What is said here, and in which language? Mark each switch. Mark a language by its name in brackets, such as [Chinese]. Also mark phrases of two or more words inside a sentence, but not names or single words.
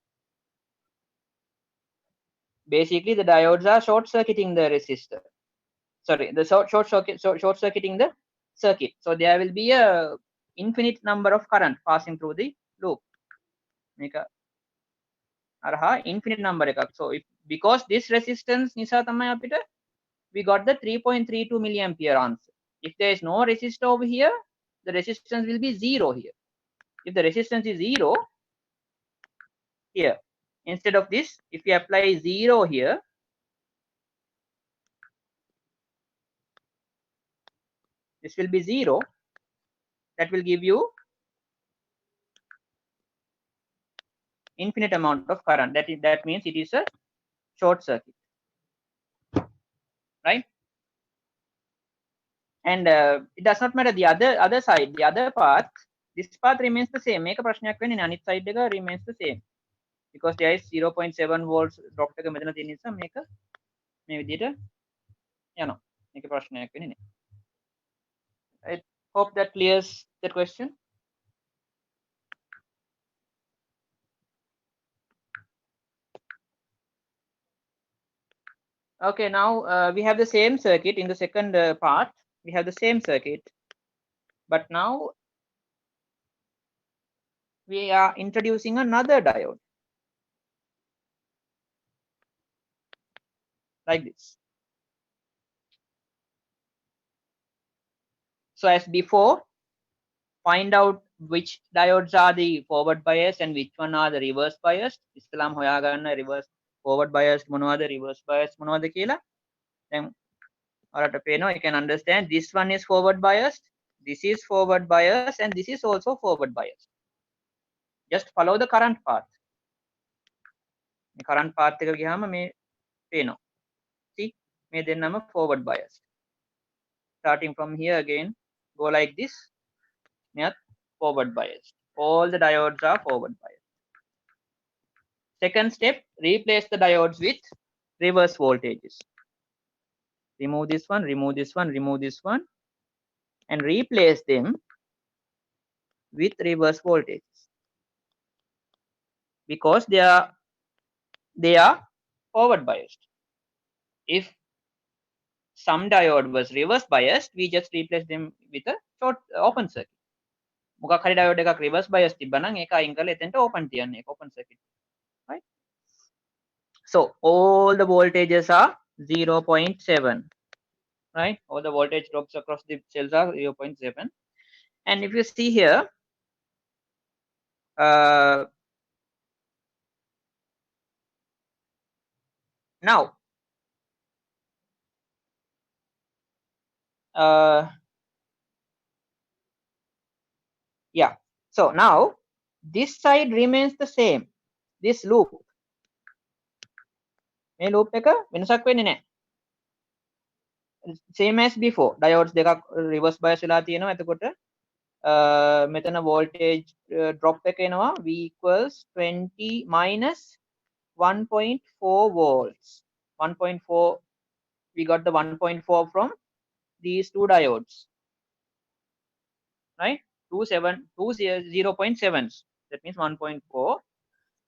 [English] Basically the diodes are short circuiting the resistor, sorry, the short circuiting the circuit. So there will be a infinite number of current passing through the loop. Make a infinite number එකක්. So if because this resistance [Sinhala] නිසා තමයි අපිට [English] we got the 3.32 milliampere answer. If there is no resistor over here, the resistance will be 0 here. If the resistance is 0 here, instead of this, if we apply 0 here, this will be 0. That will give you infinite amount of current. That means it is a short circuit, right? And it does not matter the other side, the other path. This path remains the same. [Sinhala] මේක ප්‍රශ්නයක් වෙන්නේ නැහැ. අනිත් side එක [English] remains the same because there is 0.7 volts drop [Sinhala] එක මෙතන තියෙන නිසා මේක මේ විදිහට යනවා. මේක ප්‍රශ්නයක් වෙන්නේ නැහැ. [English] I hope that clears that question. Okay, now we have the same circuit in the second part. We have the same circuit, but now we are introducing another diode like this. So as before, find out which diodes are the forward biased and which one are the reverse biased. [Sinhala] ඉස්සලාම හොයාගන්න [English] reverse forward biased [Sinhala] මොනවද [English] reverse biased [Sinhala] මොනවද කියලා. දැන් ඔයාලට පේනවා, [English] you can understand this one is forward biased, this is forward biased, and this is also forward biased. Just follow the current path. [Sinhala] මේ [English] current path [Sinhala] එක ගියාම මේ පේනවා. [English] See, [Sinhala] මේ දෙන්නම [English] forward biased. Starting from here again, go like this. මෙයත් forward biased. All the diodes are forward biased. Second step, replace the diodes with reverse voltages. Remove this one, remove this one, remove this one, and replace them with reverse voltages because they are forward biased. If some diode was reverse biased, we just replace them with a short open circuit. [Sinhala] මොකක් හරි diode එකක් [English] reverse biased [Sinhala] තිබ්බනම් ඒක අයින් කරලා එතෙන්ට open තියන්න, ඒක [English] open circuit, [Sinhala] right? [English] So all the voltages are 0.7, right? All the voltage drops across the cells are 0.7. And if you see here, now yeah, so now this side remains the same, this loop, [Sinhala] මේ loop එක වෙනසක් වෙන්නේ නැහැ. Same as before, diodes දෙකක් [English] reverse bias [Sinhala] වෙලා තියෙනවා. එතකොට මෙතන [English] voltage drop [Sinhala] එක එනවා [English] V equals 20 minus 1.4 volts. 1.4, we got the 1.4 from these two diodes, right? 0.7s, that means 1.4.